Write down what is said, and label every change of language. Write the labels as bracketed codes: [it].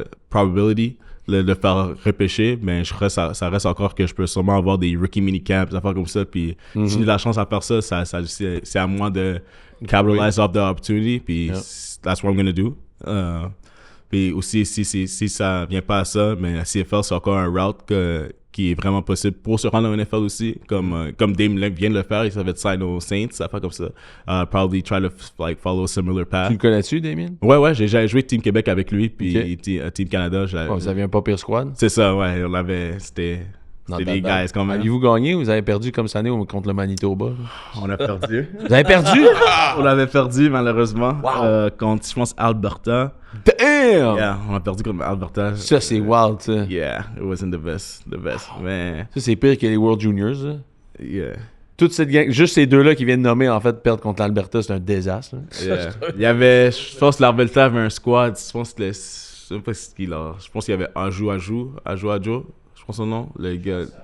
[fr] probability de faire repêcher, mais ça reste encore que je peux sûrement avoir des rookie minicamps, des affaires comme ça, puis si j'ai la chance à faire ça, c'est à moi de [en] capitalize off the opportunity, puis that's what I'm gonna do. [fr] Puis aussi, si ça vient pas à ça, mais la CFL, c'est encore un route qui est vraiment possible pour se rendre au NFL aussi, comme Dame vient de le faire, il s'avait sign aux Saints, ça fait comme ça. [en] Probably try to follow a similar path. [fr] Tu le connais-tu, Damien? Ouais, j'ai joué Team Québec avec lui, puis Team Canada. Vous aviez un pas pire squad? C'est ça, ouais, c'était des guys quand même. Avez-vous gagné ou vous avez perdu comme cette année contre le Manitoba? On a perdu. Vous avez perdu? On avait perdu malheureusement contre, je pense, Alberta. [en] Damn! Yeah, [fr] on a perdu contre Alberta. Ça, c'est wild, ça. [en] Yeah, it wasn't the best, [fr] mais... Ça, c'est pire que les World Juniors, là. [en] Yeah. [fr] Toute cette gang, juste ces deux-là qui viennent de nommer, en fait, perdre contre l'Alberta, c'est un désastre. [en] Yeah. [fr] Il y avait, je pense que l'Alberta avait un squad, je pense que je sais pas ce qu'il a. Je pense qu'il y avait Ajo, je pense son nom, le gars.